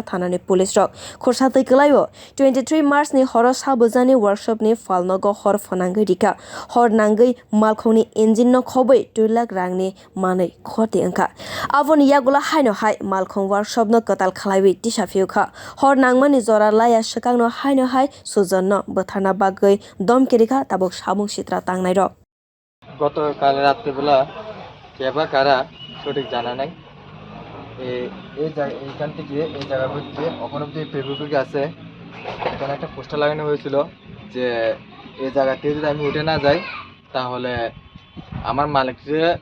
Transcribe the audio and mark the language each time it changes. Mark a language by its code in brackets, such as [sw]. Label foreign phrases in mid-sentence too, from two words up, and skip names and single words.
[trp] thana ni police rok khursatai klaio 23 March ni horo sabujani workshop ni falnogo hor phanangwi rikha hor nangwi malkhoni engine no khoboi 2 lakh rangni manai khoti angkha aboni yagula haino hai malkhong workshop no katal khlaiwi tisafiukha hor nangmani jora laya swkang no haino hai Sujan no bwtharna bagwi domke rikha tabuk samung sitra tangnai rok [bn] গতকাল রাত্রিবেলা কেবা কারা সঠিক জানা নাই এইখান থেকে এই জায়গা হচ্ছে ওখানে অব্দি ফেসবুকে আছে এখানে একটা পোস্টার লাগানো হয়েছিল যে এই জায়গাতে যদি আমি উঠে না যাই তাহলে আমার মালিককে